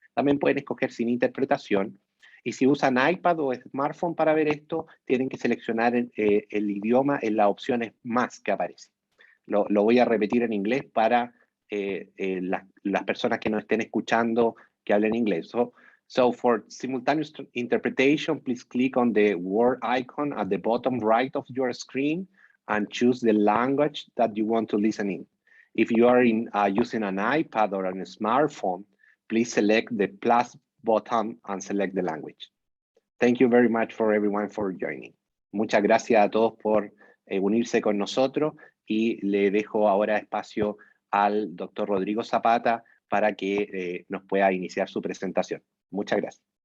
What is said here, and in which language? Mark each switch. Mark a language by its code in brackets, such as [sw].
[es] También pueden escoger sin interpretación. Y si usan iPad o smartphone para ver esto, tienen que seleccionar el idioma en las opciones más que aparecen. Lo voy a repetir en inglés para las personas que nos estén escuchando que hablen inglés. [en] So for simultaneous interpretation, please click on the word icon at the bottom right of your screen and choose the language that you want to listen in. If you are using an iPad or a smartphone, please select the plus button and select the language. Thank you very much for everyone for joining. [es] Muchas gracias a todos por unirse con nosotros, y le dejo ahora espacio al doctor Rodrigo Zapata para que nos pueda iniciar su presentación. Muchas gracias.